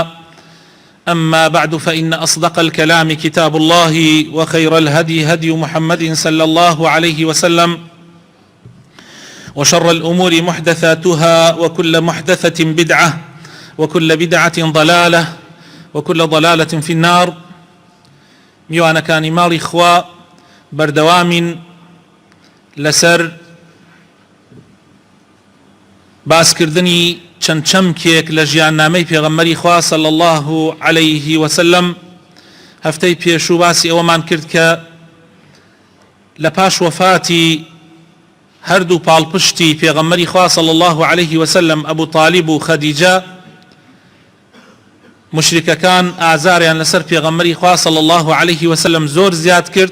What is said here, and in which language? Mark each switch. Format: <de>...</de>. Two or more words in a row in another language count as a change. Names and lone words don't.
<ar>أما بعد، فإن أصدق الكلام كتاب الله، وخير الهدي هدي محمد صلى الله عليه وسلم، وشر الأمور محدثاتها، وكل محدثة بدعة، وكل بدعة ضلالة، وكل ضلالة في النار.</ar> <ckb>میوانە کانی ماڵی خوا، بەردەوامین لەسەر باسکردنی چەند چەمکێک لە ژیاننامەی پێغەمبەری خوا</ckb> <ar>صلی الله عليه وسلم.</ar> <ckb>هەفتەی پێشوو باسی ئەوەمان کرد کە لە پاش وەفاتی هەردوو پاڵپشتی پێغەمبەری خوا</ckb> <ar>صلی الله عليه وسلم،</ar> <ckb>ئەبوو طالیب و خەدیجە، مشرکەکان ئازاریان لەسەر پێغەمبەری خوا</ckb> <ar>صلی الله عليه وسلم</ar> <ckb>زۆر زیاد کرد.</ckb>